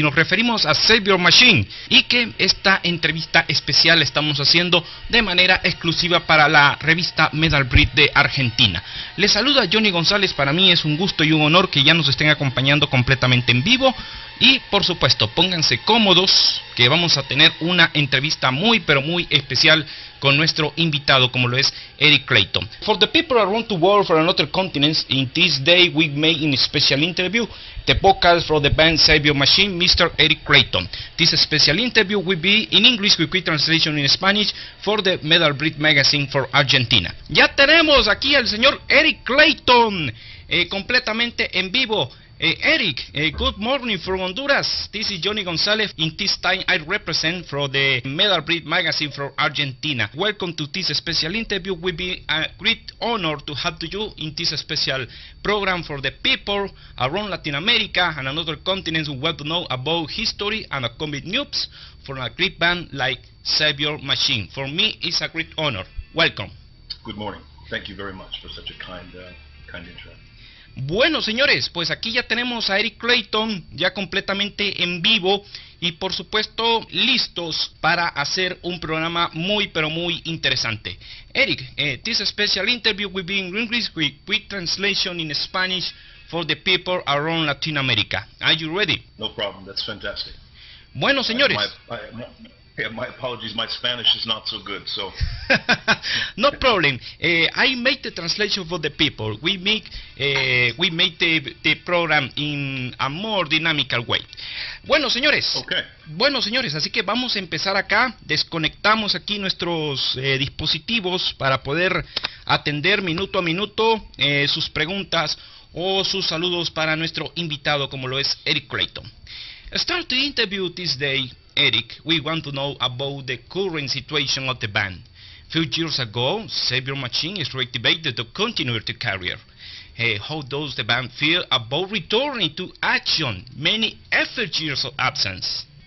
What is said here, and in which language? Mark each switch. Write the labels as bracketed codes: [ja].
[es] Y nos referimos a Saviour Machine, y que esta entrevista especial la estamos haciendo de manera exclusiva para la revista Metalbreed de Argentina. Les saluda Johonny Gonzales, para mí es un gusto y un honor que ya nos estén acompañando completamente en vivo. Y por supuesto, pónganse cómodos, que vamos a tener una entrevista muy pero muy especial con nuestro invitado, como lo es Eric Clayton. [en] For the people around the world, for another continents, in this day we make a special interview, the podcast for the band Saviour Machine, Mr. Eric Clayton. This special interview will be in English with quick translation in Spanish for the Metalbreed Magazine for Argentina. [es] Ya tenemos aquí al señor Eric Clayton, completamente en vivo. [en] Eric, good morning from Honduras. This is Johonny Gonzales. In this time I represent for the Metalbreed Magazine from Argentina. Welcome to this special interview. It will be a great honor to have you in this special program for the people around Latinoamérica and another continents who want to know about history and upcoming news for a great band like Saviour Machine. For me, it's a great honor. Welcome. Good morning. Thank you very much for such a kind intro. [es] Bueno, señores, pues aquí ya tenemos a Eric Clayton ya completamente en vivo y por supuesto listos para hacer un programa muy pero muy interesante. [en] Eric, this special interview will be in English with quick translation in Spanish for the people around Latinoamérica. Are you ready? No problem, that's fantastic. [es] Bueno, señores. [en] My apologies, my Spanish is not so good, so... No problem. I make the translation for the people. We make the program in a more dynamical way. [es] Bueno, señores. [en] Okay. [es] Bueno, señores, así que vamos a empezar acá. Desconectamos aquí nuestros dispositivos para poder atender minuto a minuto sus preguntas o sus saludos para nuestro invitado, como lo es Eric Clayton. [en] Start the interview this day, Eric. We want to know about the current situation of the band. A few years ago, Saviour Machine is reactivated to continue their career. How does the band feel about returning to action many after years of absence?